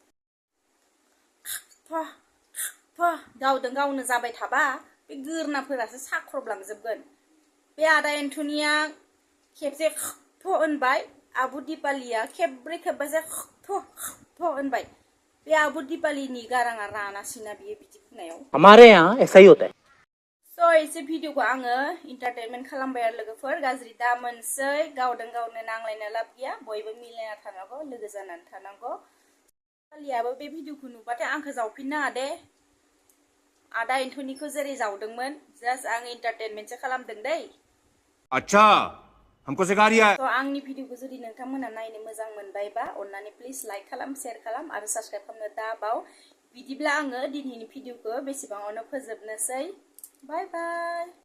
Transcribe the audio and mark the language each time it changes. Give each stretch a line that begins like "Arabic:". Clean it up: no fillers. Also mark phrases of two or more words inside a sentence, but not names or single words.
Bodo: गावनो जाबाय थाबा बे गोरनाफोरासो साख्रबलांजोबगोन बे आदा एन्थनिया खेबसे होनबाय आब' दिपालिया खेब्रै खेबबासो होनबाय बे आब' दिपालिनि गाराङा रानासैना बियो बिदि बुंनायाव
Hindi: हमारे यहाँ ऐसा ही होता है
Bodo: स' एसे भिडिअखौ आङो इन्टारटेनमेन्ट खालामबाय आरो लोगोफोर गाज्रि दा मोनसै गावनो नांलायनो लाब गैया बयबो मिलायना थानांगौ लोगो जानानै थानांगौ दिपालियाबो बे भिडिअखौ नुबाथाय आंखौ जावफिननो दे आदा एन्थनिखौ जेरै जावदोंमोन जास्ट आं इन्टारटेनमेन्टसो खालामदों दै
Hindi: अच्छा हमको सिखा रिया है
Bodo: स' आंनि भिडिअखौ जुदि नोंथांमोना नायनो मोजां मोनबायबा अन्नानै प्लिज लाइक खालाम शेयार खालाम आरो साबस्क्राइब खालामनो दाबाव बिदिब्ला आङो दिनैनि भिडिअखौ बेसेबाङावनो फोजोबनोसै
English: bye bye